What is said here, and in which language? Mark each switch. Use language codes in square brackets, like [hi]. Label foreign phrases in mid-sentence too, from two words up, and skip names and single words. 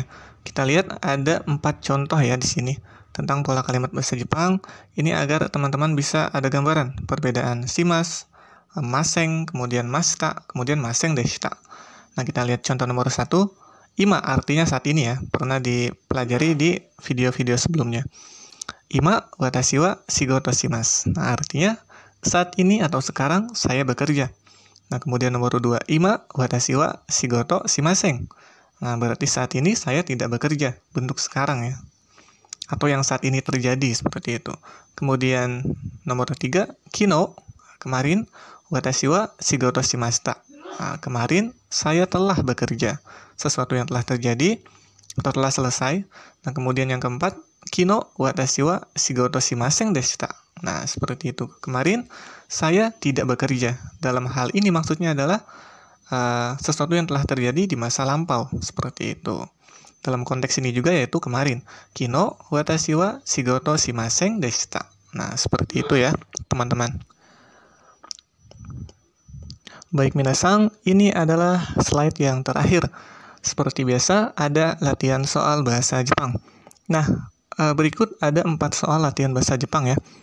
[id] Kita lihat ada 4 contoh ya di sini tentang pola kalimat bahasa Jepang. Ini agar teman-teman bisa ada gambaran perbedaan shimas, masen, kemudian mashita, kemudian [ja] ませんでした. [id] Nah, kita lihat contoh nomor 1. Ima artinya saat ini ya, pernah dipelajari di video-video sebelumnya. [ja] 今私は仕事します. [id] Nah, artinya saat ini atau sekarang saya bekerja. Nah, kemudian nomor 2, [ja] 今私は仕事しません. [id] Nah, berarti saat ini saya tidak bekerja, bentuk sekarang ya. Atau yang saat ini terjadi, seperti itu. Kemudian nomor 3, kino, kemarin, [ja] 私は仕事しました. [id] Nah, kemarin saya telah bekerja. Sesuatu yang telah terjadi atau telah selesai. Nah, kemudian yang keempat, [ja] 昨日私は仕事しませんでした. [id] Nah, seperti itu. Kemarin saya tidak bekerja. Dalam hal ini maksudnya adalah sesuatu yang telah terjadi di masa lampau, seperti itu. Dalam konteks ini juga yaitu kemarin. [ja] 昨日私は仕事しませんでした. [id] Nah, seperti itu ya, teman-teman. Baik minasang, ini adalah slide yang terakhir. Seperti biasa, ada latihan soal bahasa Jepang. Nah, berikut ada 4 soal latihan bahasa Jepang ya.